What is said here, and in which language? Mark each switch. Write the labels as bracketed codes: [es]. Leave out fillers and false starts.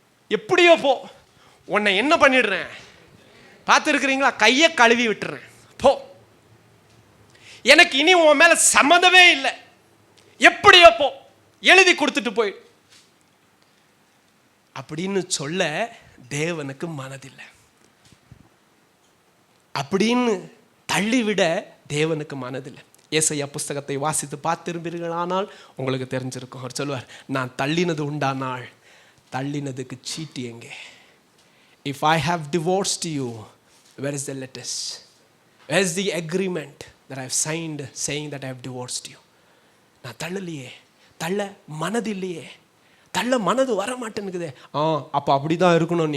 [ta] எப்படியோ போ, உன்னை என்ன பண்ணிடுறேன் பார்த்துருக்கிறீங்களா, கையை கழுவி விட்டுறேன் போ, எனக்கு இனி உன் மேல சம்மதமே இல்லை, எப்படியோ போ, எழுதி கொடுத்துட்டு போய் அப்படின்னு சொல்ல தேவனுக்கு மனதில்லை. அப்படின்னு தள்ளிவிட தேவனுக்கு மனதில்லை. ஏசாயா புஸ்தகத்தை வாசித்து பார்த்திருப்பீர்களானால் உங்களுக்கு தெரிஞ்சிருக்கும். அவர் சொல்லுவார், நான் தள்ளினது உண்டானால் தள்ளினதுக்கு சீட்டு எங்கே? [en] If I have divorced you, where is the letters? Where is the agreement that I have signed saying that I have divorced you? [ta] நான் தள்ளலையே, தள்ள மனது இல்லையே, தள்ள மனது வர மாட்டேனுக்குதே. அப்போ அப்படிதான் இருக்கணும்.